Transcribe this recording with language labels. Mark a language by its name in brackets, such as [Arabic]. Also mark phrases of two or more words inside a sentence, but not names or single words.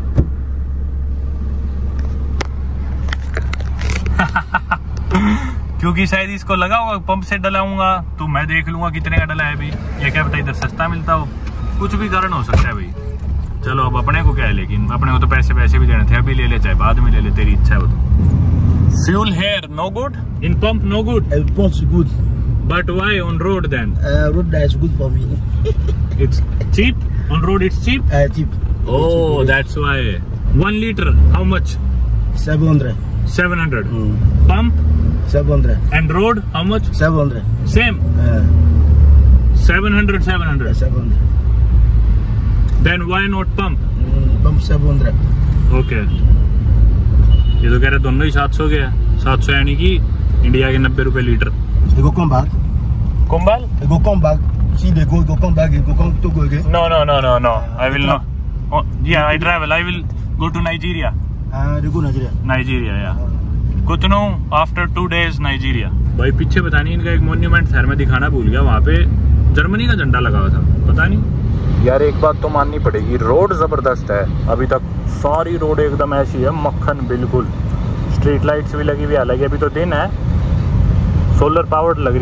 [Hindi] क्योंकि शायद इसको लगा होगा पंप से डलाऊंगा तो मैं देख लूंगा कितने का डला है भाई, ये क्या पता इधर सस्ता मिलता हो, कुछ भी कारण हो सकता है भाई। चलो अब अपने को क्या है, लेकिन अपने को तो पैसे भी देने थे, अभी ले ले चाहे बाद में ले ले, तेरी इच्छा है वो तो। [English] fuel here no good, in pump no good, It's good. but why on road then? Road is good for me. It's cheap on road, it's cheap. Cheap. Oh, that's why. 1 liter how much? 700. 700. Pump 700. and road how much? 700. Same. 700. 700. Then why not pump? Pump 700. Okay. [Hindi] ये तो कह रहे दोनों ही 700 के हैं। 700 यानी कि इंडिया के 90 रुपए लीटर। [English] You go come back. कुंभल? You go come back. See they go come back. You go come to go again. No. I will not. Oh, yeah, I travel. I will go to Nigeria. You go Nigeria. Nigeria, yeah. Cotonou after 2 days Nigeria. [Hindi] भाई पीछे पता नहीं इनका एक मोन्यूमेंट शहर में दिखाना भूल गया, वहाँ पे जर्मनी का झंडा लगा हुआ था, पता नहीं यार। एक बात तो माननी पड़ेगी, रोड जबरदस्त है अभी तक। सारी रोड एकदम ऐसी है मक्खन बिल्कुल। [English] street lights [Hindi] भी लगी हुई, हालांकि अभी तो दिन है, [English] solar powered [Hindi] लग रही है।